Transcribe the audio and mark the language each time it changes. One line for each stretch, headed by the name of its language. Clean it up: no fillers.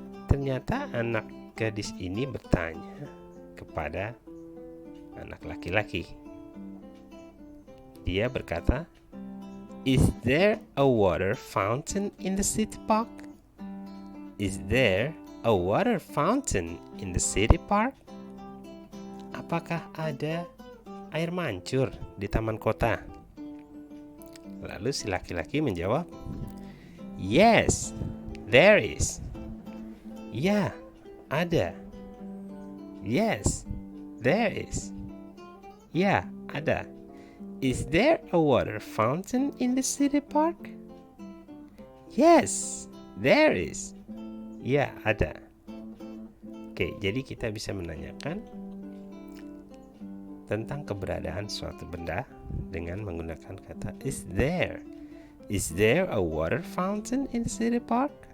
Indonesian: Ternyata anak gadis ini bertanya kepada anak laki-laki. Dia berkata,
English: "Is there a water fountain in the city park? Is there a water fountain in the city park?"
Indonesian: Apakah ada air mancur di taman kota? Lalu si laki-laki menjawab,
English: "Yes, there is."
Indonesian: Ya, ada.
English: Yes, there is.
Indonesian: Ya, ada.
English: Is there a water fountain in the city park? Yes, there is.
Indonesian: Ya, ada. Oke, jadi kita bisa menanyakan tentang keberadaan suatu benda dengan menggunakan kata is there.
English: Is there a water fountain in the city park?